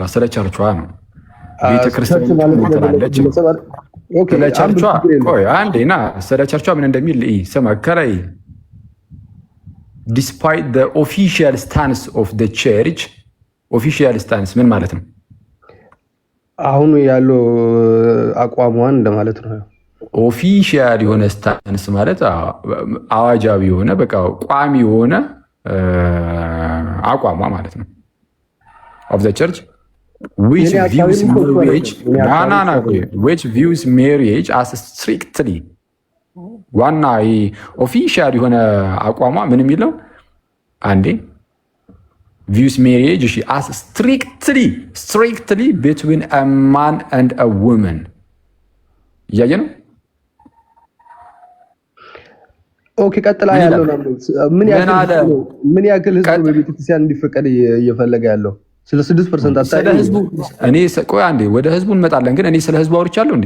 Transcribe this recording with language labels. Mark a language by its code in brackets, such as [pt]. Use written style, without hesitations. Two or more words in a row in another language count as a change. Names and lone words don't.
[am] ስለ ቸርቿ ነው። ቤተክርስቲያን ትላለች። ስለ ቸርቿ ቆይ አንዴ ና፣ ስለ ቸርቿ ምን እንደሚል ስማ። ከላይ [en] Despite the official stance of the church። official stance [am] ምን ማለት ነው? አሁን ያለው አቋሟን እንደማለት ነው። ኦፊሻል የሆነ ስታንስ ማለት አዋጃዊ የሆነ በቃ ቋሚ የሆነ አቋሟ ማለት ነው። [en] of the church which views marriage as strictly [am] ዋና ኦፊሻል የሆነ አቋሟ ምን የሚለው አንዴ [en] views marriage as strictly between a man and a woman [am] እያየ ነው። ኦኬ ቀጥላ ያለው ምን ያክል ህዝብ በቤተክርስቲያን እንዲፈቀድ እየፈለገ ያለው? ስለ 6% ስለ ህዝቡ እኔ ቆይ አንዴ ወደ ህዝቡ እንመጣለን፣ ግን እኔ ስለ ህዝቡ አውርቻለሁ እንዴ?